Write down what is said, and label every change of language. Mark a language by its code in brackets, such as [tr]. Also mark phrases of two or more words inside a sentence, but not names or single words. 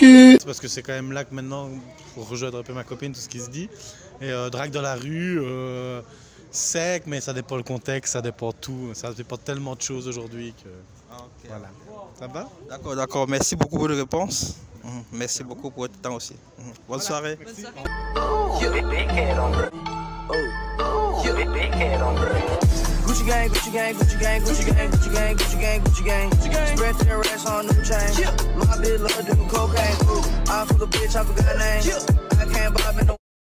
[fr] C'est parce que c'est quand même là que maintenant, pour rejoindre un peu ma copine, tout ce qui se dit. Et drague dans la rue, sec, mais ça dépend le contexte, ça dépend tout. Ça dépend tellement de choses aujourd'hui que. Voilà. Ça va? D'accord. Merci beaucoup pour les réponses. Merci beaucoup pour votre temps aussi. Bonne soirée. Bonne soirée. [en] Gucci gang, Gucci gang, Gucci gang, Gucci gang, Gucci gang, Gucci gang, Gucci gang. Spread their ass on new chain. My bitch love doing cocaine. I fuck a bitch, I forgot her name. I can't bob in no